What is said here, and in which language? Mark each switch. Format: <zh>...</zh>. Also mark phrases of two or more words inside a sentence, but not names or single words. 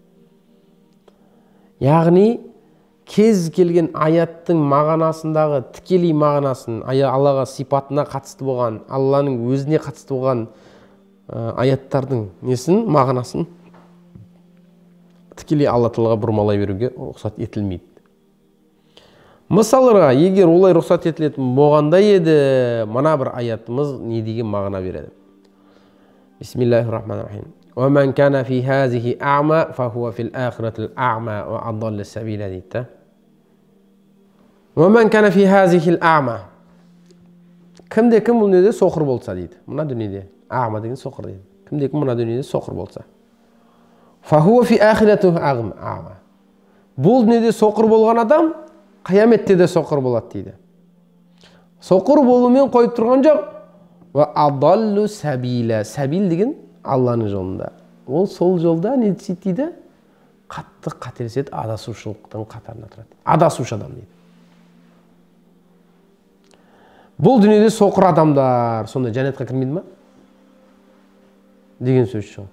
<kk>Яғни кез келген аяттың мағынасындағы тікелей мағынасын, Аллаға сипатына қатысты болған, Алланың өзіне қатысты болған аяттардың несін, мағынасын тікелей Алла Тағалаға бұрмалай беруге рұқсат етілмейді. Мысалға, егер олай рұқсат етілетін болғанда еді, мына бір аятымыз не деген мағына береді.</kk> <ar>بسم الله الرحمن الرحيم. وَمَنْ كَانَ فِي هَذِهِ أَعْمَى فَهُوَ فِي الْآخِرَةِ الْأَعْمَى وَأَضَلُّ السَّبِيلَ дейді. وَمَنْ كَانَ فِي هَذِهِ الْأَعْمَى.</ar> <kk>Кімде-кім бұл дүниеде соқыр болса дейді. Мына дүниеде ағма деген соқыр дейді. Кімде-кім мына дүниеде соқыр болса.</kk> <ar>فَهُوَ فِي آخِرَةِ أَعْمَى.</ar> <kk>Бұл дүниеде соқыр болған адам қияметте де соқыр болады дейді. Соқыр болумен қойып тұрған жоқ.</kk> <ar>وَأَضَلُّ السَّبِيلَ.</ar> <kk>Сәбил деген Алланың жолында. Ол сол жолда не дейді? Қатты қателеседі, адасушылықтың қатарына тұрады. Адасушы адам дейді. Бұл дүниеде соқыр адамдар сонда жәннатқа кірмейді ма? Деген сөз шығады.</kk>